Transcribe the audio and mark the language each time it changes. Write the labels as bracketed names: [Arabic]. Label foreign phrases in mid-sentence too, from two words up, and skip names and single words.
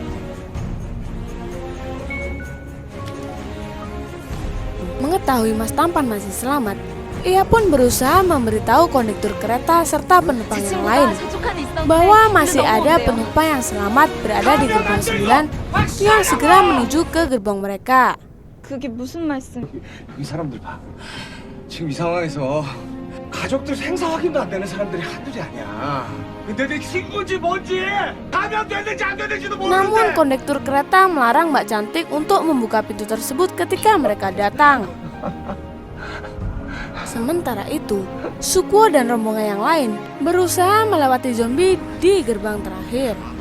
[Indonesian] Mengetahui Mas Tampan masih selamat, ia pun berusaha memberitahu kondektur kereta serta penumpang yang lain bahwa masih ada penumpang yang selamat berada di gerbong 9 yang segera menuju ke gerbong mereka. [Korean] 그게 무슨 말씀? 이 사람들 봐. 지금 이 상황에서 가족들 생사 확인도 안 되는 사람들이 한둘이 아니야. 근데 내 친구인지 뭔지 감염됐는지 안 됐는지도 [Indonesian] Namun [Korean] 모르는데. [Indonesian] kondektur kereta melarang Mbak Cantik untuk membuka pintu tersebut ketika mereka datang. Sementara itu, Suko dan rombongan yang lain berusaha melewati zombie di gerbang terakhir.